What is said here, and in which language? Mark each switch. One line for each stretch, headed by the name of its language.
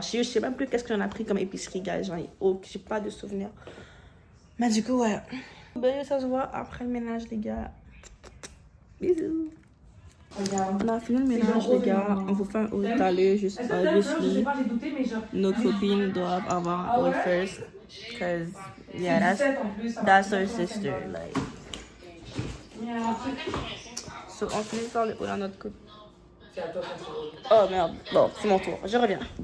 French: Je sais même plus qu'est-ce que j'en ai pris comme épicerie, guys. J'ai pas de souvenirs. Mais du coup, ouais. Ben, ça se voit après le ménage, les gars. Bisous. On a fini le ménage, les gars. On vous fait un haul tout à l'heure, juste obviously. Nos copines doivent avoir un haul first.
English: Because, yeah, that's our sister, like.
French: So, on finit par le haul à notre couple. Oh merde, bon, c'est mon tour, je reviens.